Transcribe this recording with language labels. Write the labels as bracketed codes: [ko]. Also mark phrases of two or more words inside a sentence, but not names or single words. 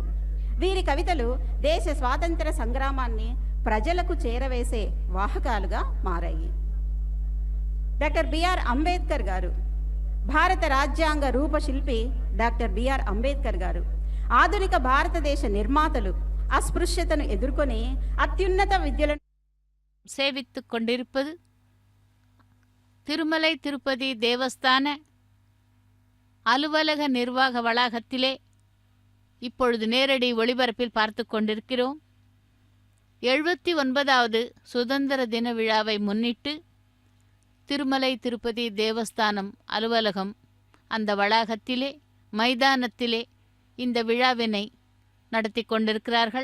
[te] వీరి కవితలు దేశ స్వాతంత్ర సంగ్రామాన్ని ప్రజలకు చేరవేసే వాహకాలుగా మారాయి. డాక్టర్ బిఆర్ అంబేద్కర్ గారు భారత రాజ్యాంగ రూపశిల్పి డాక్టర్ బిఆర్ అంబేద్కర్ గారు ఆధునిక భారతదేశ నిర్మాతలు అస్పృశ్యతను ఎదుర్కొని అత్యున్నత విద్యలను [ta] சேவித்துக் கொண்டிருப்பது திருமலை திருப்பதி தேவஸ்தான அலுவலக நிர்வாக வளாகத்திலே இப்பொழுது நேரடி ஒளிபரப்பில் பார்த்து கொண்டிருக்கிறோம். 79வது சுதந்திர தின விழாவை முன்னிட்டு திருமலை திருப்பதி தேவஸ்தானம் அலுவலகம் அந்த வளாகத்திலே மைதானத்திலே இந்த விழாவினை நடத்தி கொண்டிருக்கிறார்கள்.